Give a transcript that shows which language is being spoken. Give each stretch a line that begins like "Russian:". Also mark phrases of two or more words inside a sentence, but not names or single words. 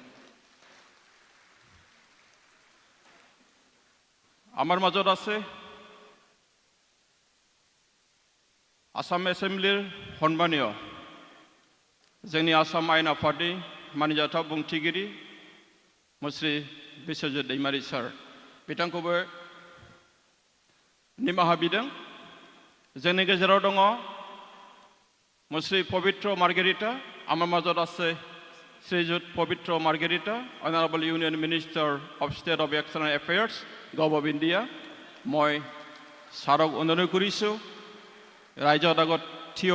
Assamese: আমার মাজত আছে অসম এছেম্বলিৰ সন্মানীয়
Bodo: जोंनि आसाम आयेन आफादनि मानिजाथाव बुंथिगिरि मुस्रि बिस्वजित दैमारी सार। बिथांखौबो निमाहा बिदों। जोंनि गेजेराव दङ मुस्रि पवित्र मार्गेरिटा।
Assamese: আমার মাজত আছে শ্ৰীযুত পবিত্ৰ মাৰ্গেৰিটা,
English: Honourable Union Minister of State of External Affairs, Gov of India.
Assamese: মই ছাৰক অনুৰোধ কৰিছোঁ ৰাইজৰ আগত থিয়